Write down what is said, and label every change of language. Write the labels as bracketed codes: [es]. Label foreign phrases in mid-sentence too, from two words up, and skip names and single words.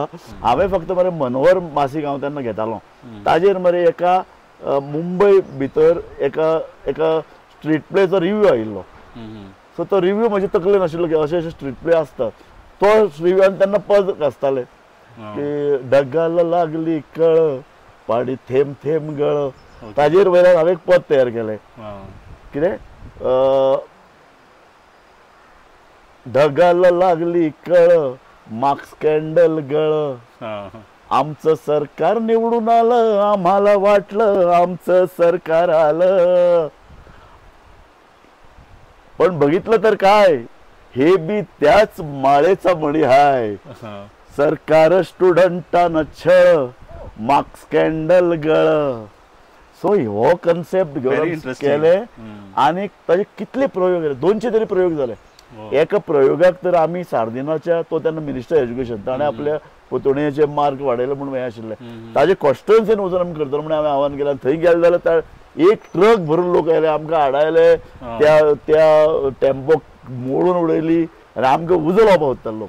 [kok] हांवें फक्त मरे मनोहर मासीक हांव तेन्ना घेतालो. ताजेर मरे एका मुंबय भितर एका [en] street play-cho [kok] रिव्यू आयिल्लो. सो तो रिव्यू म्हजे तकलेन आशिल्लो की अशे अशे [en] street play [kok] आसतात. तो रिव्यूआन तेन्ना पद आसताले की [mr] ढगाला लागली कळ पाडी थेंब थेंब गळ. [kok] ताजेर वयल्यान हांवें एक पद तयार केलें. [mr] कितें ढगाला लागली कळ [en] marks candle [mr] गळ. आमचं सरकार निवडून आलं, आम्हाला वाटलं आमचं सरकार आलं, पण बघितलं तर काय हे बी त्याच माळेचा मणी हाय. सरकार स्टुडंटांना छळ [en] marks candle [mr] गळ. [kok] सो हो कन्सेप्ट घेवन केले आनी ताचे कितले प्रयोग केले. 200 तरी प्रयोग जाले. एका प्रयोगाक तर आमी सार्दिनाच्या तो तेन्ना [en] minister education [kok] ताणें आपल्या पुतणयेचे मार्क वाडयले म्हणून हें आशिल्लें. ताजे कॉन्स्टिट्युएन्सीन वचून आमी करतलो म्हणून हांवें आव्हान केलें. थंय गेले जाल्यार एक ट्रक भरून लोक आयले, आमकां हाडायले, त्या टेम्पो मोडून उडयली आनी आमकां उजो लावपाक वतालो.